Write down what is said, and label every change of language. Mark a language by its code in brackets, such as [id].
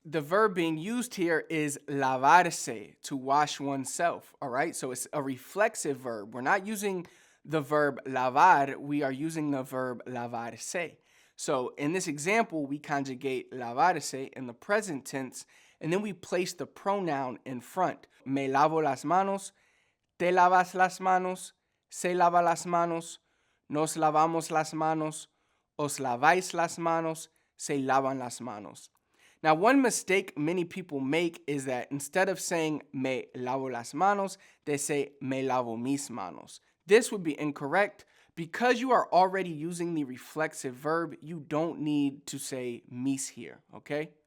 [en] The verb being used here is lavarse, to wash oneself, all right? So it's a reflexive verb. We're not using the verb lavar, we are using the verb lavarse. So in this example, we conjugate lavarse in the present tense, and then we place the pronoun in front. [es] Me lavo las manos, te lavas las manos, se lava las manos, nos lavamos las manos, os laváis las manos, se lavan las manos. [en] Now, one mistake many people make is that instead of saying [es] me lavo las manos, [en] they say [es] me lavo mis manos. [en] This would be incorrect. Because you are already using the reflexive verb, you don't need to say mis here, okay?